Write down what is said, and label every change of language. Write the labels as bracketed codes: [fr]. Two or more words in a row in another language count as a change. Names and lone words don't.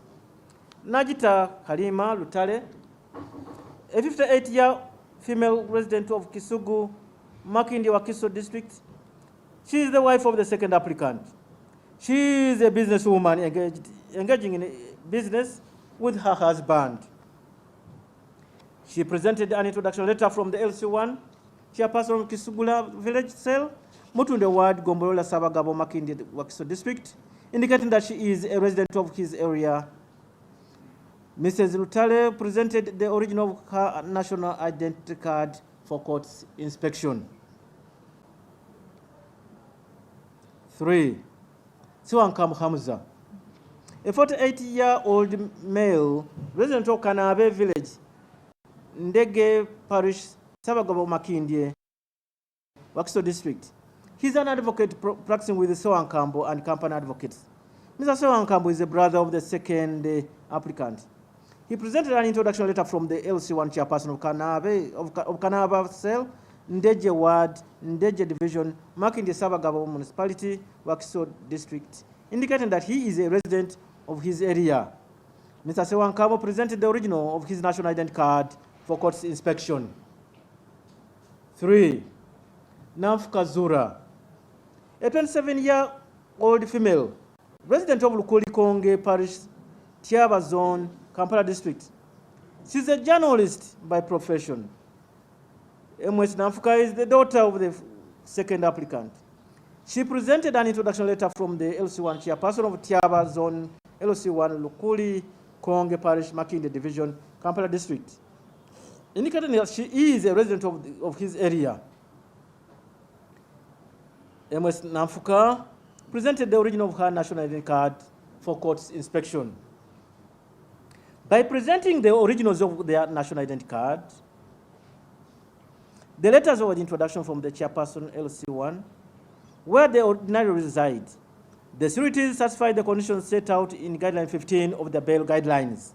[en] Najita Halima Lutale, a 58-year female resident of Kisugu, Makindi Wakiso district. She is the wife of the second applicant. She is a businesswoman engaging in business with her husband. She presented an introduction letter from the LC1 chairperson of Kisugula village cell, Mutunde Ward, Gombolola Sabagabo, Makindi Wakiso district, indicating that she is a resident of his area. Mrs. Lutale presented the original of her national identity card for court's inspection. 3. Siwankam Hamza, a 48-year-old male resident of Kanabe village, Ndege Parish, Sabagabo Makindye, Wakiso district. He's an advocate practicing with the Soankambo and company advocates. Mr. Soankambo is the brother of the second applicant. He presented an introduction letter from the LC1 chairperson of Kanaba cell, Ndeje Ward, Ndeje Division, Makindye Sabagabo Municipality, Wakiso district, indicating that he is a resident of his area. Mr. Sewankamo presented the original of his national identity card for court's inspection. 3. Namfuka Zura, a 27-year-old female, resident of Lukuli-Konge Parish, Tiaba Zone, Kampala District. She's a journalist by profession. M.S. Namfuka is the daughter of the second applicant. She presented an introduction letter from the LC1 chairperson of Tiaba Zone, LC1 Lukuli-Konge Parish, Makindye Division, Kampala District, indicating that she is a resident of his area. M.S. Namfuka presented the original of her national identity card for court's inspection. By presenting the originals of their national identity card, the letters of introduction from the chairperson LC1, where they ordinarily reside, the sureties satisfy the conditions set out in Guideline 15 of the bail guidelines.